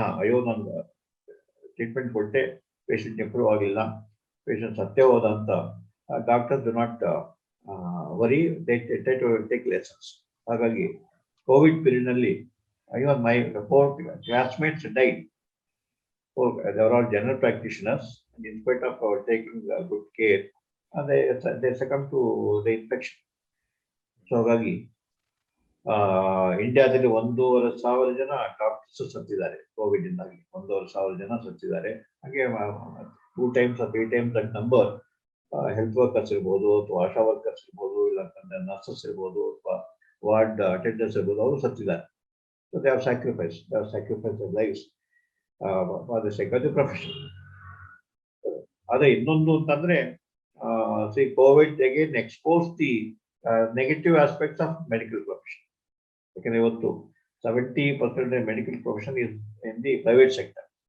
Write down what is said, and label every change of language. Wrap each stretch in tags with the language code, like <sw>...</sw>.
<kn>ಅಯ್ಯೋ ನಾನು ಟ್ರೀಟ್ಮೆಂಟ್ ಕೊಟ್ಟೆ, ಪೇಷಂಟ್ ಇಂಪ್ರೂವ್ ಆಗಿಲ್ಲ, ಪೇಷಂಟ್ ಸತ್ಯ ಹೋದ ಅಂತ doctor</kn> <en>Do not worry, take lessons. ಹಾಗಾಗಿ COVID period ನಲ್ಲಿ even my 4 classmates died. They were all general practitioners, and in spite of taking good care, they succumbed to the infection.</en> <kn>So ಹಾಗಾಗಿ ಇಂಡಿಯಾದಲ್ಲಿ 1,500 ಜನ doctors ಸತ್ತಿದ್ದಾರೆ Covid ಇಂದಾಗಿ. 1,500 ಜನ ಸತ್ತಿದ್ದಾರೆ. ಹಾಗೆ</kn> <en>2 times or 3 times that number</en> <kn>health workers ಇರ್ಬೋದು, ಅಥವಾ ಆಶಾ workers ಇರ್ಬೋದು, ಇಲ್ಲ ನರ್ಸಸ್ ಇರ್ಬೋದು, ಅಥವಾ ವಾರ್ಡ್ ಅಟೆಂಡರ್ಸ್ ಇರ್ಬೋದು, ಅವರು ಸತ್ತಿದ್ದಾರೆ.</kn> <en>So they have sacrifice their lives for the sake of the profession.</en> <kn>ಅದೇ ಇನ್ನೊಂದು ಅಂತಂದ್ರೆ,</kn> <en>COVID again exposed the negative aspects of medical profession.</en> <kn>ಯಾಕಂದ್ರೆ ಇವತ್ತು</kn> <en>70% of the medical profession is in the private sector.</en>